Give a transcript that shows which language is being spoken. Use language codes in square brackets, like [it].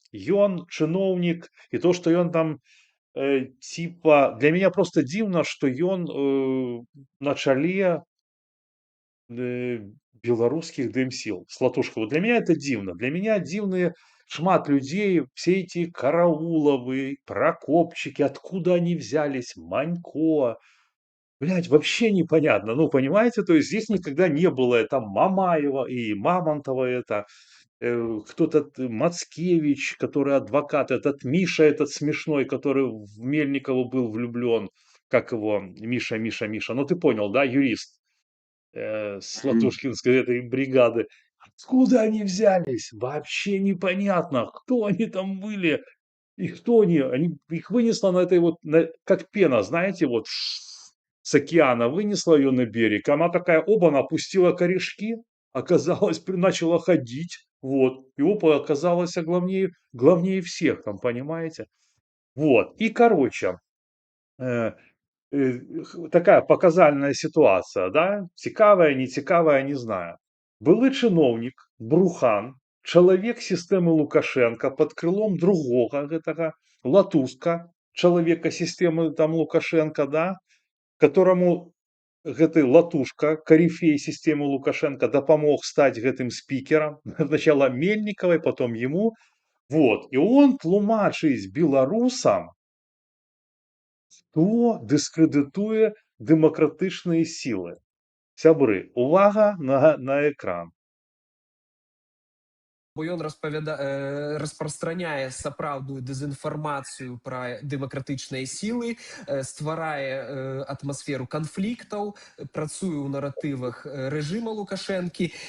[be] Ён чыноўнік, і то, што ён там [ru] типа, для меня просто [be] дзіўна, што ён на чале э, белорусских дым-сил, Слатушка. [ru] Вот для меня это дивно. Для меня дивные шмат людей, все эти Карауловы, Прокопчики, откуда они взялись, Манько. Блядь, вообще непонятно. Ну, понимаете, то есть здесь никогда не было это Мамаева и Мамонтова, это кто-то Мацкевич, который адвокат, этот Миша, этот смешной, который в Мельникову был влюблен, как его, Миша, ну ты понял, да, юрист с м, Латушкинской этой бригады. Откуда они взялись? Вообще непонятно, кто они там были и кто они их вынесло на этой вот, как пена, знаете, вот с океана вынесла ее на берег, она такая, оба, она опустила корешки, оказалось, начала ходить, вот, и опа, оказалось, главнее всех там, понимаете? Вот, и, короче, э, такая показальная ситуація, да? [be] Цікавая, не цікавая, не знаю. Былы чыноўнік, брухан, чалавек сістэмы Лукашенко [ru] под крылом [be] другога гэтага Латуска, чалавека сістэмы там Лукашенко, да? Которому гэты Латушка, карифей сістэмы Лукашенко, дапамог стаць гэтым спікерам. [ru] Сначала Мельниковой, потом ему. Вот. [be] И он тлумачыць беларусам, хто дыскрэдытуе дэмакратычныя сілы. Сябры, увага на экран. Бо ён распрастраняе сапраўдную дэзінфармацыю пра дэмакратычныя сілы, стварае атмасферу канфліктаў, працуе ў наратывах рэжыма Лукашэнкі.